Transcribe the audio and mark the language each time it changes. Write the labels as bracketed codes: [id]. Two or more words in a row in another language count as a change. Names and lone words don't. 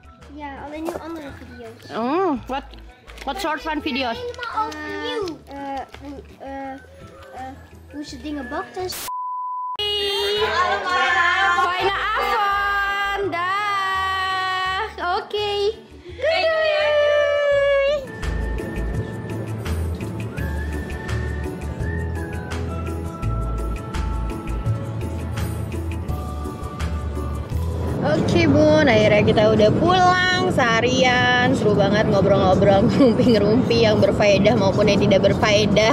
[nl] Ja, alleen nu andere video's. Wat soort van video's? Helemaal overnieuw. Hoe ze dingen bakt en Fijne avond. Dag. Oké. Doei. [id] Oke Bun, akhirnya kita udah pulang seharian. Seru banget ngobrol-ngobrol, ngerumpi-ngerumpi yang berfaedah maupun yang tidak berfaedah.